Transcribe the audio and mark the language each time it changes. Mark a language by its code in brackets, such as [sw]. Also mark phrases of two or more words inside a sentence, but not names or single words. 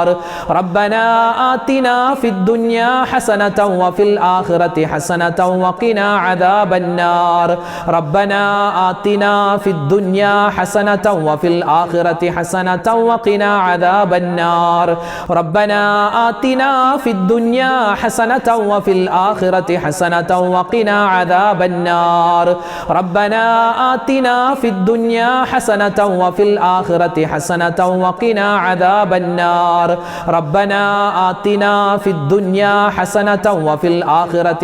[ar] ربنا آتنا في الدنيا حسنة وفي الآخرة حسنة وقنا عذاب النار. ربنا آتنا في الدنيا حسنة وفي الآخرة حسنة وقنا عذاب النار. റബ്ബനാ ربنا آتنا في الدنيا حسنة وفي الآخرة حسنة وقنا عذاب النار ربنا آتنا في الدنيا حسنة وفي الآخرة حسنة وقنا عذاب النار ربنا آتنا في الدنيا حسنة وفي الآخرة